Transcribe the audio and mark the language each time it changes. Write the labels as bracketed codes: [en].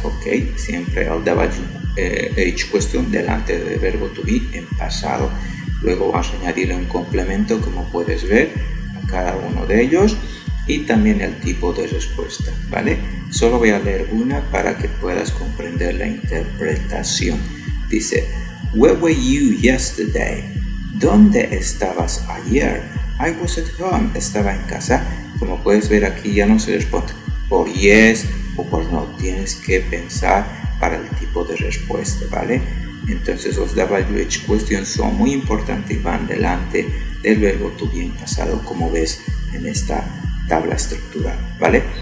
[es] Ok, siempre el WH question delante del verbo to be en pasado. Luego vamos a añadirle un complemento, como puedes ver, a cada uno de ellos y también el tipo de respuesta, ¿vale? Solo voy a leer una para que puedas comprender la interpretación. [en] Dice, where were you yesterday? [es] ¿Dónde estabas ayer? [en] I was at home. [es] Estaba en casa. Como puedes ver aquí ya no se responde por yes o por no. Tienes que pensar para el tipo de respuesta, ¿vale? Entonces los WH questions son muy importantes y van delante del verbo to be en pasado, como ves en esta tabla estructural, ¿vale?